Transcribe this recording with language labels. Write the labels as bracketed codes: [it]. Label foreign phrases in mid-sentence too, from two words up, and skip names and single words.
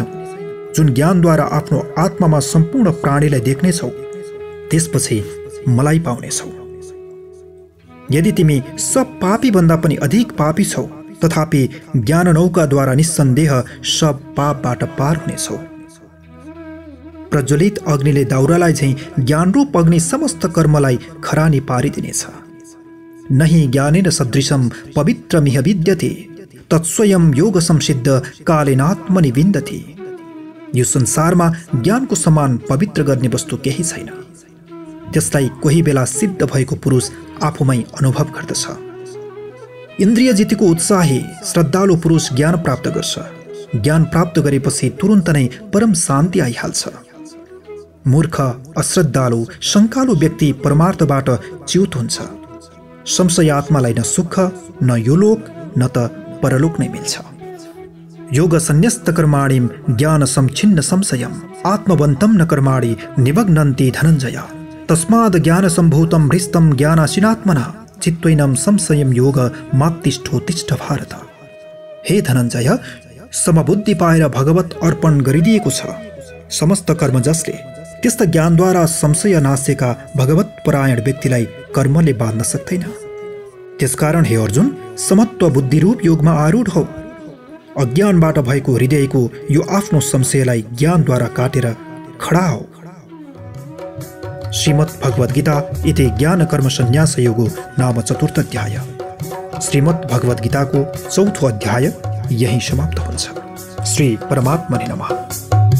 [ne] जुन ज्ञानद्वारा आफ्नो आत्मामा सम्पूर्ण प्राणीलाई देख्नेछौ, त्यसपछि मलाई पाउनेछौ। यदि तिमी सब पापी भन्दा पनि अधिक पापी छौ, तथापि ज्ञान नौकाद्वारा निस्सन्देह सब पापबाट पार हुनेछौ। प्रज्वलित अग्निले दाउरालाई झैं ज्ञानरूप अग्नि समस्त कर्मलाई खरानी पारिदिनेछ। [sa] नहि ज्ञानेन सदृशं पवित्रमिह विद्यते तत्स्वयं योग संसिद्ध कालेनात्मनि विन्दति। [ne] यो संसारमा ज्ञानको समान पवित्र गर्ने वस्तु केही छैन। त्यसलाई कोही बेला सिद्ध भएको पुरुष आफूमै अनुभव गर्दछ। इन्द्रिय जितेको उत्साही श्रद्धालु पुरुष ज्ञान प्राप्त गर्छ। ज्ञान प्राप्त गरेपछि तुरुन्त नै परम शान्ति आइहाल्छ। मूर्ख, अश्रद्धालु, शङ्कालु व्यक्ति परमार्थबाट च्युत हुन्छ। संशय आत्मालाई न सुख, न यो लोक, न त परलोक नै मिल्छ। [sa] योग संन्यस्त कर्माणि ज्ञान संच्छिन्न संशयम् आत्मवन्तं न कर्माणि निमग्नन्ति धनञ्जय। तस्माद् ज्ञान सम्भूतं हृष्टं ज्ञानाशिनात्मना चित्त्वैनं संशयं योग मात्तिष्ठोत्तिष्ठ भारत। [ne] हे धनञ्जय, समबुद्धि पाएर भगवत अर्पण गरिदिएको छ। समस्त कर्म जसले त्यस्ता ज्ञानद्वारा संशय नाशेका भगवत परायण व्यक्तिलाई कर्मले बाँध्न सक्दैन। त्यसकारण हे अर्जुन, समत्व बुद्धिरूप योगमा आरूढ हो। अज्ञानबाट भएको हृदयको यो आफ्नो संशयलाई ज्ञानद्वारा काटेर खडा हो। [sa] श्रीमद् भगवद गीता इति ज्ञान कर्म संन्यास योगो नाम चतुर्थ अध्याय। [ne] श्रीमद् भगवद गीताको चौथो अध्याय यही समाप्त हुन्छ। [sa] श्री परमात्मने नमः।